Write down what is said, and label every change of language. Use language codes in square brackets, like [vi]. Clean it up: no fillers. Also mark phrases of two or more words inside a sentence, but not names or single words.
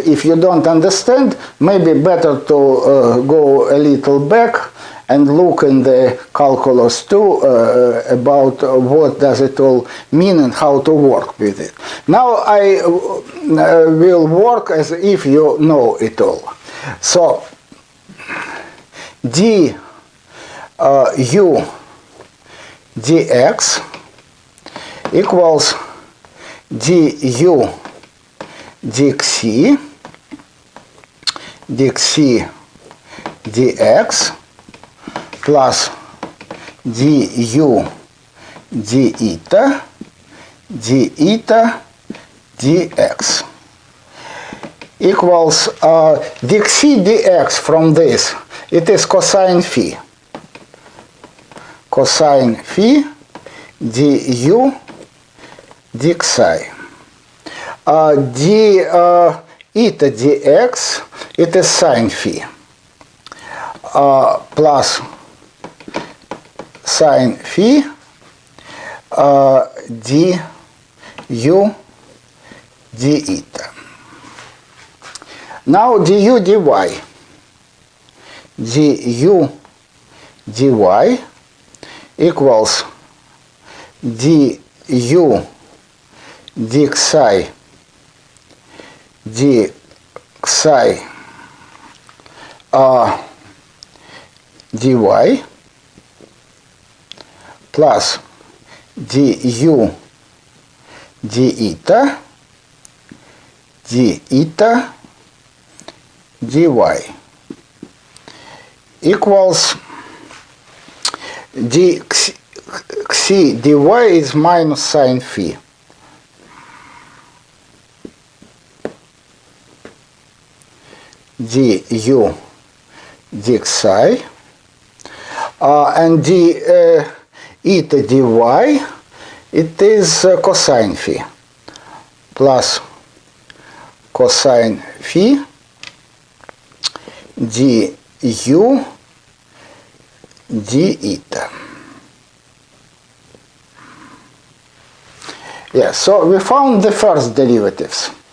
[en] If you don't understand, maybe better to go a little back and look in the calculus too about what does it all mean and how to work with it. Now I will work as if you know it all. So du dx equals du dxi dx plus du d eta dx. equals dx dx from this. It is cosine phi. Cosine phi du dxi. D eta dx, it is sine phi. Plus sine phi du d eta. Now du dy. Du dy equals du dxi dy plus du d eta dy equals dx dy is minus sine phi. Du dxi and d eta dy, it is cosine phi plus cosine phi du d eta. Yeah, so we found the first derivatives.